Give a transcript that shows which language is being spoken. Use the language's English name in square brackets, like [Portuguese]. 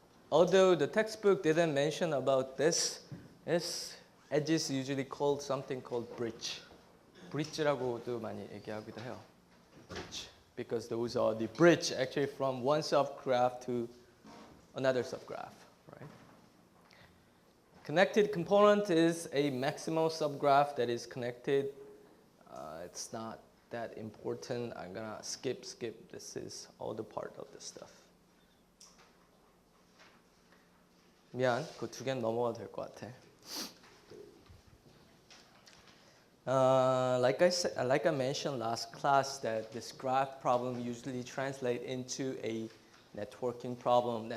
[English] Although the textbook didn't mention about this edge is usually called something called bridge. [Korean] bridge라고도 많이 얘기하기도 해요. [English] bridge. Because those are the bridge actually from one subgraph to another subgraph, right? Connected component is a maximal subgraph that is connected. It's not that important. I'm gonna skip. This is all the part of this stuff. [Korean] 미안, 그 두 개는 넘어가도 될 것 같아. [English] Like I mentioned last class, that this graph problem usually translate into a networking problem.